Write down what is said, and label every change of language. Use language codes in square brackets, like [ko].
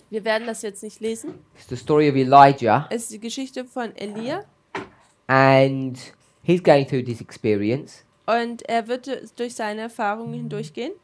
[de] Wir werden das jetzt nicht lesen. [en] It's the story of Elijah, [de] Es ist die Geschichte von Elia [en] and he's going through this experience, [de] und er wird durch seine Erfahrungen hindurchgehen.